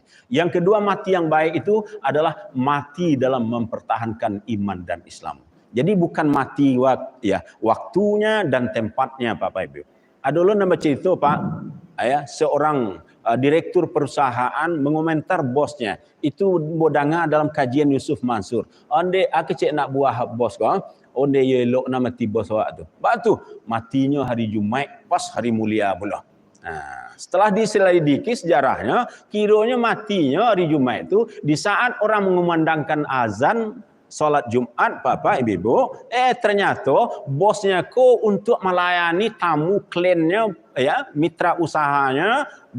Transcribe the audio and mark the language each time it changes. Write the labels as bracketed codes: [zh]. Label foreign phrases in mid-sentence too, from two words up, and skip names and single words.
[id] Yang kedua, mati yang baik itu adalah mati dalam mempertahankan iman dan Islam. Jadi bukan mati waktunya dan tempatnya Bapak Ibu. Ada dulu nama cerita Pak, ya, seorang direktur perusahaan mengomentar bosnya. Itu bodanga dalam kajian Yusuf Mansur. [min] Onde aku cek nak buah bos kau. Onde elok nama mati bos awak tu. [id] Batu matinya hari Jumaat pas hari mulia pula. Nah, setelah diselidiki sejarahnya, kiranya matinya hari Jumaat itu di saat orang mengumandangkan azan salat Jumat, Bapak Ibu, ternyata bosnya untuk melayani tamu kliennya, ya, mitra usahanya,